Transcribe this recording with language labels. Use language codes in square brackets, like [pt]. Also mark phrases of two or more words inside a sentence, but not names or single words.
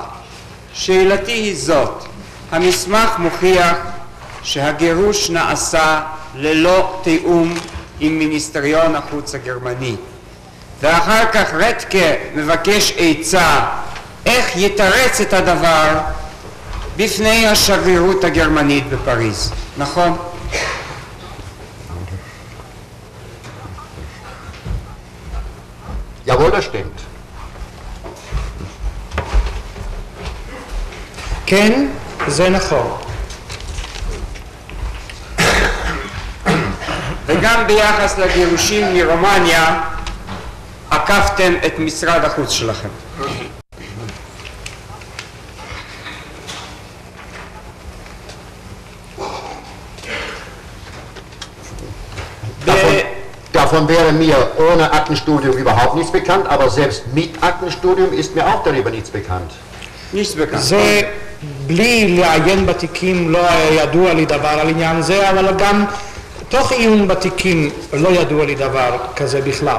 [he] שאלתי היא זאת: המסמך מוכיח שהגירוש נעשה ללא תיאום עם מיניסטריון החוץ הגרמני, ואחר כך רטקה מבקש עצה איך יתרץ את הדבר בפני השגרירות הגרמנית בפריז, נכון? [de] Jawohl, das stimmt. [he] כן, זה נכון. וגם ביחס לגירושים מרומניה עקפתם את משרד החוץ שלכם. [de] Davon wäre mir ohne Aktenstudium überhaupt nichts bekannt, aber selbst mit Aktenstudium ist mir auch darüber nichts bekannt. Nichts bekannt. [he] זה בלי לעיין בתיקים לא ידוע לי דבר על עניין זה, אבל גם תוך עיון בתיקים לא ידוע לי דבר כזה בכלל.